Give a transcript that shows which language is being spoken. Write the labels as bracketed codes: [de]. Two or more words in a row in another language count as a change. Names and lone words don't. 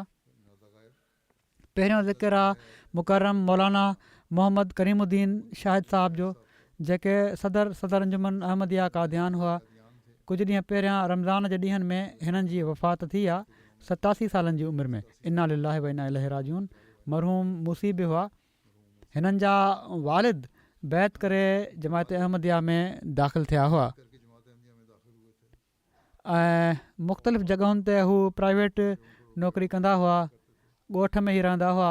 [sd] पहिरियों ज़िक्र आहे मुकरम मौलाना मोहम्मद करीमुद्दीन शाहिद साहब जो, जेके सदर अंजुमन अहमदिया कादियान हुआ। कुझु ॾींहं पहिरियां रमज़ान जे ॾींहंनि में हिननि जी वफ़ात थी आहे, 87 सालनि जी उमिरि में। [ar] إنا لله وإنا إليه راجعون. [sd] मरहूम मुसीब हुआ। हिननि जा वालिद बैत करे जमायत अहमदिया में दाख़िल थिया हुआ ऐं मुख़्तलिफ़ जॻहुनि ते हू प्राइवेट नौकरी कंदा हुआ, ॻोठ में ई रहंदा हुआ।